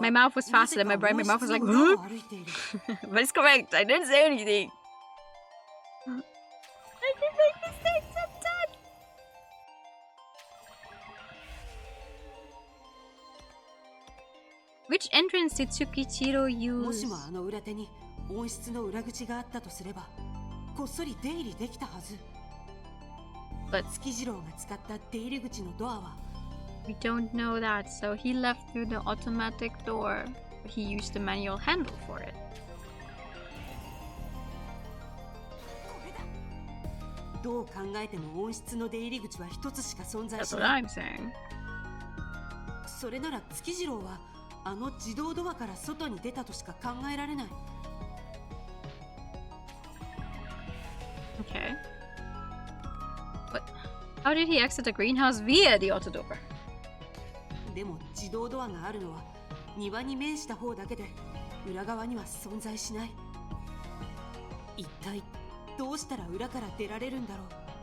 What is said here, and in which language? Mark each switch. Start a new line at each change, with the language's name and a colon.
English: My mouth was faster than my brain. My mouth was like, huh? But it's correct. I didn't say anything. I can make mistakes sometimes. Which entrance did Tsukishiro
Japanese: も
English: use?
Japanese: しもあの裏手に温室の裏口があったとすればこっそり出入りできたはず
English: But
Japanese: 月次郎が使った出入り口のドアは
English: we don't know that, so he left through the automatic door. He used the manual handle for it.
Japanese: どう考えても温室の出入り口は一つしか存在
English: That's
Japanese: し
English: what
Japanese: ない。
English: I'm saying.
Japanese: それなら月次郎はあの自動ドアから外に出たとしか考えられない。
English: Okay. But how did he exit the greenhouse via the auto door?
Japanese: でも自動ドアがあるのは庭に面した方だけで裏側には存在しない。一体どうしたら裏から出られるんだろう。